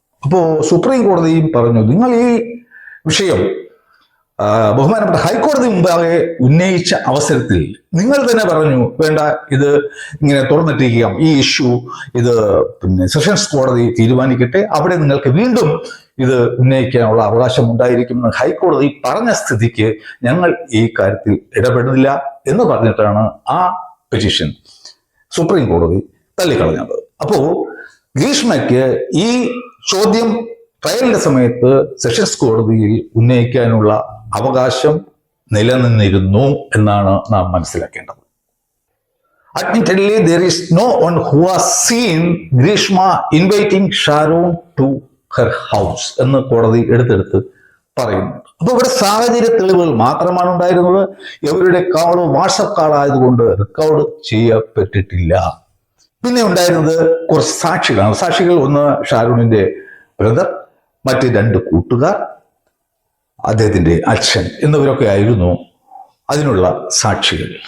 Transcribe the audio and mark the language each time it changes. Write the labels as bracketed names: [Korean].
[Malayalam] അപ്പോൾ സുപ്രീം കോടതിയും പറഞ്ഞു, നിങ്ങൾ ഈ വിഷയം ബഹുമാനപ്പെട്ട ഹൈക്കോടതി മുമ്പാകെ ഉന്നയിച്ച അവസരത്തിൽ നിങ്ങൾ തന്നെ പറഞ്ഞു, വേണ്ട, ഇത് ഇങ്ങനെ തുറന്നിട്ടിരിക്കാം, ഈ ഇഷ്യൂ ഇത് സെഷൻസ് കോടതി തീരുമാനിക്കട്ടെ, അവിടെ നിങ്ങൾക്ക് വീണ്ടും ഇത് ഉന്നയിക്കാനുള്ള അവകാശം ഉണ്ടായിരിക്കുമെന്ന് ഹൈക്കോടതി പറഞ്ഞ സ്ഥിതിക്ക് ഞങ്ങൾ ഈ കാര്യത്തിൽ ഇടപെടുന്നില്ല എന്ന് പറഞ്ഞിട്ടാണ് ആ പെറ്റീഷൻ സുപ്രീം കോടതി തള്ളിക്കളഞ്ഞത്. അപ്പോ ഗ്രീഷ്മയ്ക്ക് ഈ ചോദ്യം ട്രയലിന്റെ സമയത്ത് സെഷൻസ് കോടതിയിൽ ഉന്നയിക്കാനുള്ള അവകാശം നിലനിന്നിരുന്നു എന്നാണ് നാം മനസ്സിലാക്കേണ്ടത്. [English] Admittedly, there is no one who has seen Grishma inviting Sharon to her house [Malayalam] എന്ന് കോടതി എടുത്തെടുത്ത് പറയുന്നു. അപ്പൊ ഇവിടെ സാഹചര്യ തെളിവുകൾ മാത്രമാണ് ഉണ്ടായിരുന്നത്. ഇവരുടെ കാള് വാട്സപ്പ് കാളായതുകൊണ്ട് റെക്കോർഡ് ചെയ്യപ്പെട്ടിട്ടില്ല. പിന്നെ ഉണ്ടായിരുന്നത് കുറച്ച് സാക്ഷികളാണ്. സാക്ഷികൾ ഒന്ന് ഷാരൂണിന്റെ ബ്രദർ, മറ്റ് 2 കൂട്ടുകാർ, അദ്ദേഹത്തിന്റെ അച്ഛൻ എന്നിവരൊക്കെ ആയിരുന്നു അതിനുള്ള സാക്ഷികൾ.